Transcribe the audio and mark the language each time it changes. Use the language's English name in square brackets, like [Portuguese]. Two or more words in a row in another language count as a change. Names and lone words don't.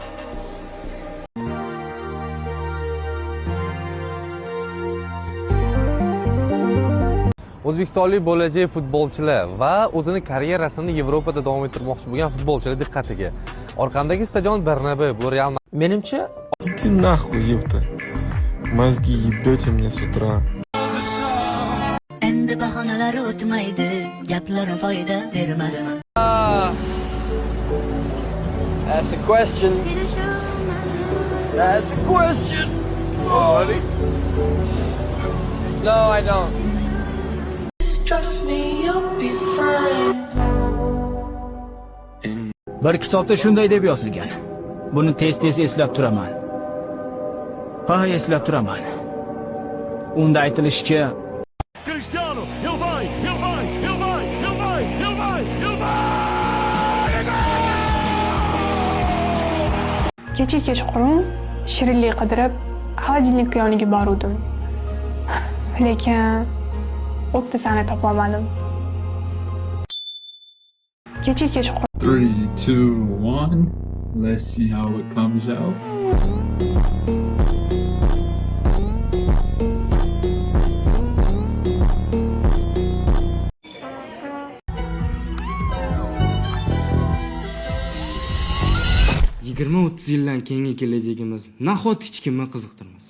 [Uzbek] O'zbekistonlik bo'lajak futbolchilar va o'zini karyerasini Yevropada davom ettirmoqchi bo'lgan futbolchilar diqqatiga. Orqamdagi stadion Bernabeu bu Real. Menimcha, [Russian] Иди нахуй, ёпта. Мозги ебете мне с утра. [Uzbek] Endi bahonalar o'tmaydi, gaplari foyda bermadimi? [English] That's a question. That's a question. No, I don't. Trust me, you'll be fine. [Uzbek] Bir kitobda shunday deb yozilgan. Buni tez-tez eslab turaman. Ha, eslab turaman. Unda aytilishicha, [Portuguese] Cristiano, ele vai, ele vai, ele vai, ele vai, ele vai, ele vai! [Uzbek] Kecha kechqurun shirinlik qidirib xolodilnik yoniga boruvdim. Lekin o'ttisani topolmadim. Kecha kechqurun 3, 2, 1. [English] Let's see how it comes out. [Uzbek] Yigirma 30 yildan keyingi kelajagimiz nahot hech kimni qiziqtirmasa.